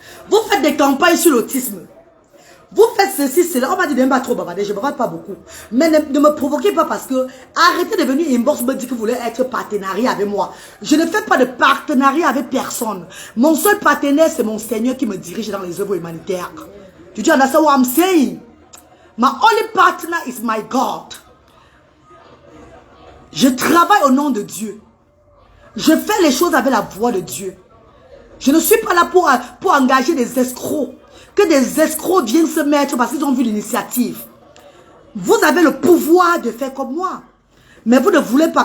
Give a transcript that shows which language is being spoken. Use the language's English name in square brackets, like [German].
[French] Vous faites des campagnes sur l'autisme. Vous faites ceci, cela. On m'a dit de ne pas trop bavarder, je ne bavade pas beaucoup. Mais ne me provoquez pas parce que arrêtez de venir inbox me dire que vous voulez être partenariat avec moi. Je ne fais pas de partenariat avec personne. Mon seul partenaire, c'est mon Seigneur qui me dirige dans les œuvres humanitaires. Tu dis, [English] understand what I'm saying? My only partner is my God. [French] Je travaille au nom de Dieu. Je fais les choses avec la voix de Dieu. Je ne suis pas là pour engager des escrocs. Que des escrocs viennent se mettre parce qu'ils ont vu l'initiative. Vous avez le pouvoir de faire comme moi. Mais vous ne voulez pas.